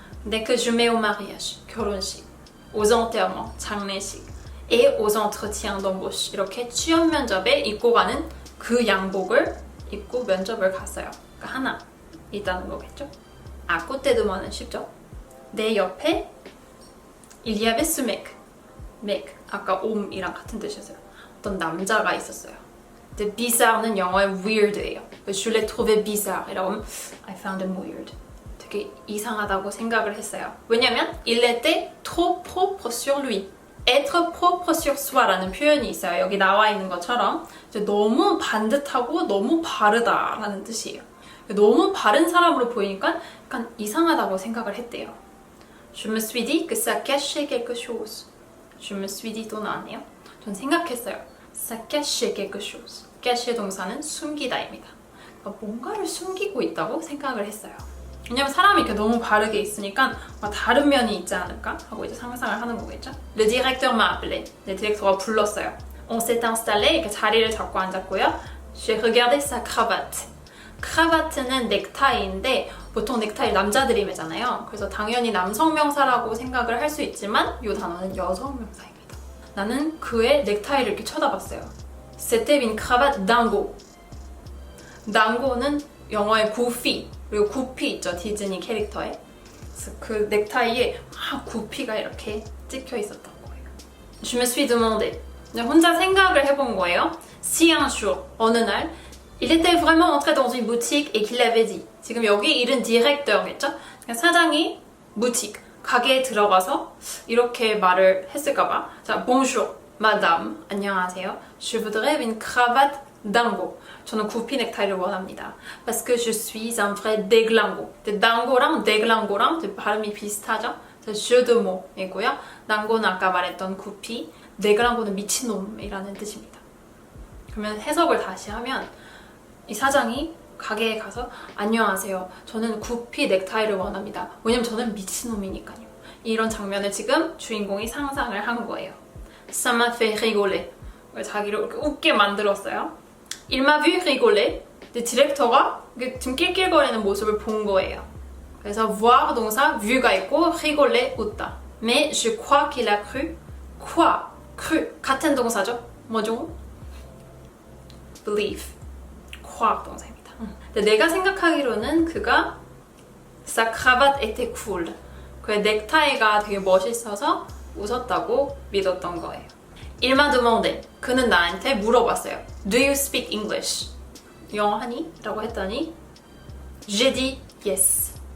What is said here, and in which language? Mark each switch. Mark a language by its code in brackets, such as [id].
[ko] 근데 [fr] que je mets au mariage. [ko] 결혼식. [fr] aux enterrements. [ko] 장례식. [fr] et aux entretiens d'embauche. [ko] 이렇게 취업 면접에 입고 가는 그 양복을 입고 면접을 갔어요. 그러니까 하나 있다는 거겠죠. [fr] à côté de moi는 [ko] 쉽죠. 내 옆에 [fr] il y avait ce mec. mec. [ko] 아까 옴이랑 같은 뜻이었어요. 어떤 남자가 있었어요. 근데 bizarre는 영어의 weird예요. [fr] Je l'ai trouvé bizarre. [ko] 이라고 하면 [en] I found him weird. [ko] 되게 이상하다고 생각을 했어요. 왜냐면 [fr] il était trop propre sur lui. être propre sur soi라는 [ko] 표현이 있어요. 여기 나와 있는 것처럼 이제 너무 반듯하고 너무 바르다라는 뜻이에요. 너무 바른 사람으로 보이니까 약간 이상하다고 생각을 했대요. [fr] Je me suis dit que ça cachait quelque chose. Je me suis dit [ko] 또 나왔네요. 전 생각했어요. [fr] ça cachait quelque chose. [ko] cacher 동사는 숨기다입니다. 그러니까 뭔가를 숨기고 있다고 생각을 했어요. 왜냐면 사람이 이렇게 너무 바르게 있으니까 다른 면이 있지 않을까 하고 이제 상상을 하는 거겠죠. [fr] Le directeur m'a appelé. [ko] 네, 디렉터가 불렀어요. [fr] On s'est installé. [ko] 이렇게 자리를 잡고 앉았고요. [fr] J'ai regardé sa cravate. [ko] 크라바트는 넥타이인데 보통 넥타이 남자들이 매잖아요. 그래서 당연히 남성 명사라고 생각을 할 수 있지만 이 단어는 여성 명사입니다. 나는 그의 넥타이를 이렇게 쳐다봤어요. [fr] C'était une cravate dingo. [ko] dingo는 영어의 구피, 그리고 구피 있죠, 디즈니 캐릭터에. 그래서 그 넥타이에 구피가 이렇게 찍혀 있었던 거예요. [fr] Je me suis demandé. [ko] 혼자 생각을 해본 거예요. [fr] Si un jour, [ko] 어느 날 [fr] il était vraiment entré dans une boutique et qu'il avait dit. [ko] 지금 여기 일은 디렉터겠죠? 사장이 boutique, 가게에 들어가서 이렇게 말을 했을까봐. 자, [fr] bonjour, madame, [ko] 안녕하세요. [fr] Je voudrais une cravate dingo. [ko] 저는 구피 넥타이를 원합니다. [fr] Parce que je suis un vrai déglingo. [ko] dango랑 déglingo랑 발음이 비슷하죠? [fr] jeu de mots이고요. [ko] dango는 아까 말했던 구피, 네그랑고는 미친놈이라는 뜻입니다. 그러면 해석을 다시 하면 이 사장이 가게에 가서 안녕하세요. 저는 구피 넥타이를 원합니다. 왜냐면 저는 미친놈이니까요. 이런 장면을 지금 주인공이 상상을 한 거예요. [fr] Ça m'a fait rigoler. [ko] 자기를 이렇게 웃게 만들었어요. [fr] Il m'a vu rigoler. [ko] 근데 디렉터가 지금 낄낄거리는 모습을 본 거예요. 그래서 voir 동사 vue가 있고 rigoler 웃다. [fr] Mais je crois qu'il a cru. cru [ko] 같은 동사죠? 뭐죠? [fr] believe. [ko] croire 동사입니다. 근데 내가 생각하기로는 그가 [fr] sa cravate était cool. [ko] 그의 넥타이가 되게 멋있어서 웃었다고 믿었던 거예요. [fr] Il m'a demandé. [ko] 그는 나한테 물어봤어요. [en] Do you speak English? [ko] 영어 하니? 라고 했더니 [fr] J'ai dit yes.